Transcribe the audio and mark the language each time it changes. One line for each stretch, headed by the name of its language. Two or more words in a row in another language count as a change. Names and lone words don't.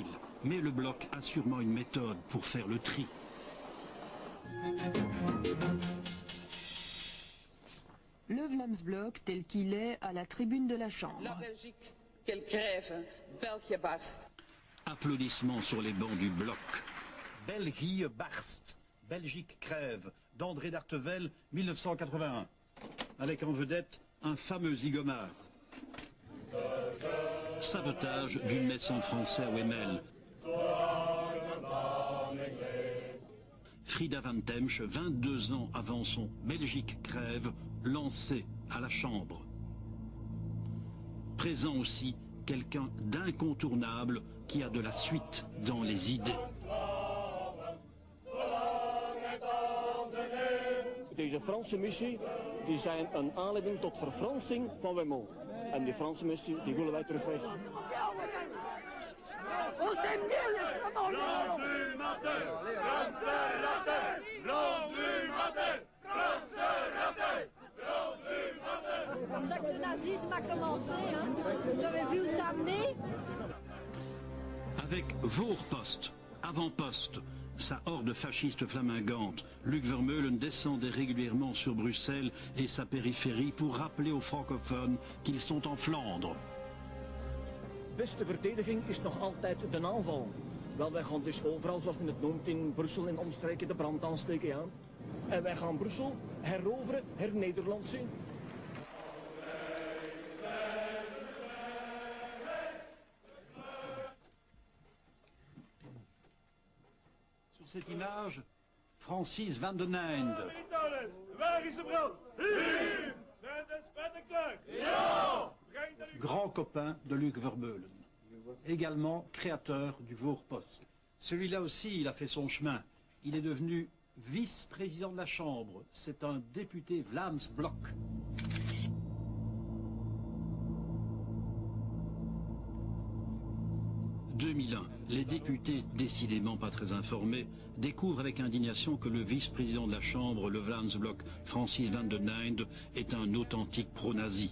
French: Mais le Bloc a sûrement une méthode pour faire le tri. Le Vlaams Blok tel qu'il est à la tribune de la Chambre. La Belgique, quelle grève,
Dutch: België barst.
French: Applaudissements sur les bancs du Bloc.
Dutch: België barst,
French: Belgique crève, d'André d'Artevel, 1981. Avec en vedette un fameux zigomard. Sabotage d'une messe en français à Wemmel. Frida van Temsch, 22 ans avant son Belgique crève, lancée à la Chambre. Présent aussi quelqu'un d'incontournable qui a de la suite dans les idées.
Dutch: Deze Franse missie die zijn een aanleiding tot verfransing van Wemmel. En die Franse missie die willen wij terug weg.
French: Comme ça que le nazisme a commencé, hein. Vous avez vu où ça a mené? Avec Voorpost, avant-poste, sa horde fasciste flamingante, Luc Vermeulen descendait régulièrement sur Bruxelles et sa périphérie pour rappeler aux francophones qu'ils sont en Flandre.
Dutch: Beste verdediging is nog altijd de aanval. Wel, wij gaan dus overal, zoals men het noemt, in Brussel en omstreken de brand aansteken, ja. En wij gaan Brussel heroveren, hernederlandsen.
French: Sur cette image, Francis van den Einde.
Dutch: Waar is de brand? Hier! Zijn de spetten klaar? Ja!
French: Grand copain de Luc Vermeulen, également créateur du Voorpost. Celui-là aussi, il a fait son chemin. Il est devenu vice-président de la Chambre. C'est un député Vlaams Blok. En 2001, les députés, décidément pas très informés, découvrent avec indignation que le vice-président de la Chambre, le Vlaams Blok, Francis van den Einde, est un authentique pro-nazi.